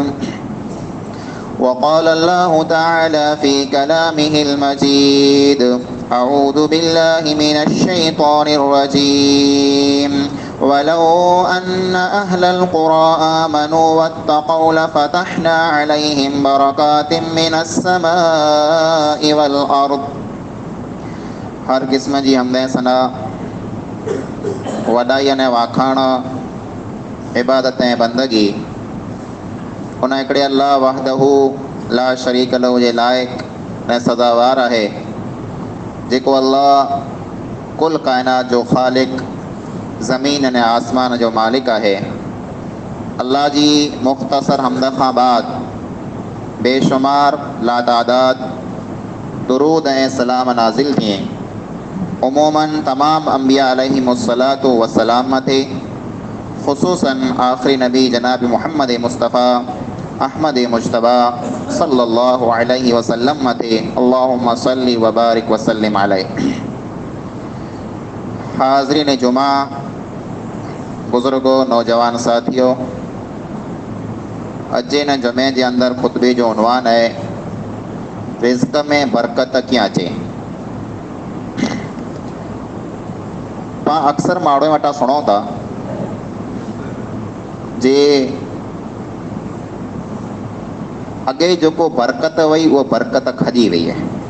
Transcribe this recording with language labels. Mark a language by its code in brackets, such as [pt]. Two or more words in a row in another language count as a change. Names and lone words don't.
[ar] وقال الله تعالى في كلامه المجيد: أعوذ بالله من الشيطان الرجيم. ولو أن أهل القرى آمنوا واتقوا لفتحنا عليهم بركات من السماء والأرض. [sd] हर क़िस्म जी हमदें सना वॾाई अने वाखाण इबादत ऐं बंदगी उन हिकिड़े अल्लाह [ar] وحده لا شريك له [sd] जे लाइक़ ऐं सदावार आहे, जेको अल्लाह कुल काइनात जो ख़ालिक़, ज़मीन अने आसमान जो मालिक आहे। अल्लाह जी मुख़्तसर हमद खां बाद बेशुमार लातादाद दुरूद ऐं सलाम नाज़िल थिए उमूमन तमाम अंबिया [ar] عليهم الصلاة والسلام [sd] मथे, ख़ुसूसन आख़िरी नबी जनाब मुहम्मद मुस्तफ़ा अहमद मुज्तबा [ar] صلى الله عليه وسلم [sd] मथे। [ar] اللهم صل وبارك وسلم عليه. [sd] हाज़रीन जुमा, बुज़ुर्गो, नौजवान साथियों, अॼु हिन जुमे जे अंदरि ख़ुतबे जो उनवान आहे रिज़्क़ में बरकत कीअं अचे। पाण अक्सर माण्हू वटां सुणूं था जे अॻे जेको बरकत वई उहा बरकत खॼी वई आहे।